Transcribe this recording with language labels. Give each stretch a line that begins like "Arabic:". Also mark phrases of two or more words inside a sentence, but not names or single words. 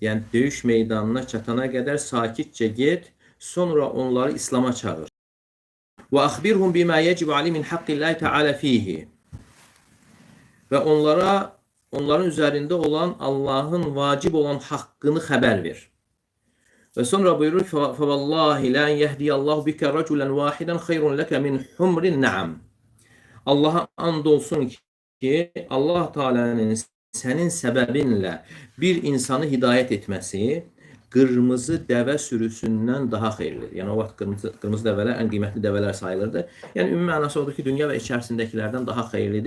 Azerbaijani: Yəni döyüş meydanına çatana qədər sakitcə get, sonra onları İslam'a çağır.
Arabic: وأخبرهم بما يجب عليه من حق الله تعالى فيه.
Azerbaijani: Və onların üzərində olan Allahın vacib olan haqqını xəbər ver. Və sonra buyurur ki,
Arabic: فَوَاللّٰهِ لَا يَهْدِيَ اللّٰهُ بِكَ رَجُلًا وَاحِدًا خَيْرٌ لَكَ مِنْ حُمْرِ النَّعَمِ.
Azerbaijani: Allah'a and olsun ki, Allah Teala'nın sənin səbəbinlə bir insanı hidayət etməsi qırmızı dəvə sürüsündən daha xeyirlidir. Yəni o vaxt qırmızı dəvələr ən qiymətli dəvələr sayılırdı. Yəni ümumi mənası odur ki, dünya və içərisindəkilərdən daha xeyirlidir.